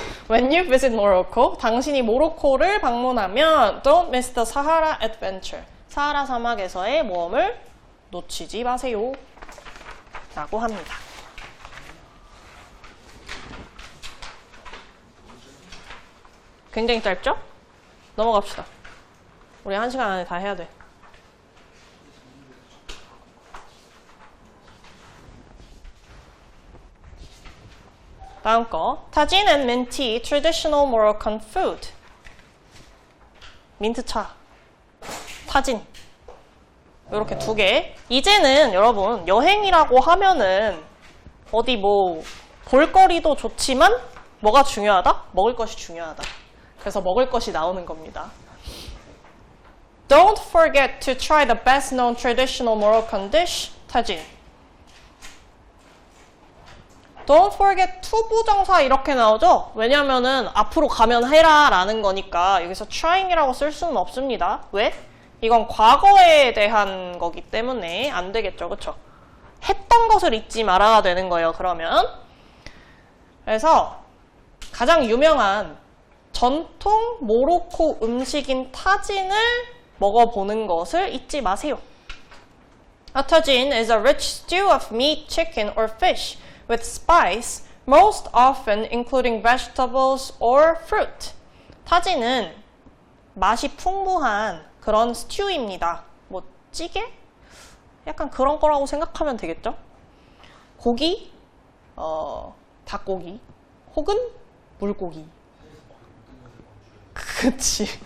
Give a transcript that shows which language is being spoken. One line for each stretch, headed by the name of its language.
English: When you visit Morocco,
Korean: 당신이 모로코를 방문하면
English: Don't miss the Sahara Adventure.
Korean: 사하라 사막에서의 모험을 놓치지 마세요. 라고 합니다. 굉장히 짧죠? 넘어갑시다. 우리 1시간 안에 다 해야 돼. 다음 거.
English: Tajin and mint tea, traditional Moroccan food.
Korean: 민트차, 타진. 이렇게 2개. 이제는 여러분 여행이라고 하면은 어디 뭐 볼거리도 좋지만 뭐가 중요하다? 먹을 것이 중요하다. 그래서 먹을 것이 나오는 겁니다.
English: Don't forget to try the best known traditional Moroccan dish, tajin. Don't forget to
Korean: 부정사 이렇게 나오죠? 왜냐면은 앞으로 가면 해라 라는 거니까 여기서 trying이라고 쓸 수는 없습니다. 왜? 이건 과거에 대한 거기 때문에 안 되겠죠. 그쵸? 했던 것을 잊지 말아야 되는 거예요. 그러면 그래서 가장 유명한 전통 모로코 음식인 타진을 먹어보는 것을 잊지 마세요.
English: A tagine is a rich stew of meat, chicken, or fish with spice, most often including vegetables or fruit.
Korean: 타진은 맛이 풍부한 그런 스튜입니다. 뭐 찌개? 약간 그런 거라고 생각하면 되겠죠? 고기, 닭고기, 혹은 물고기. 그치.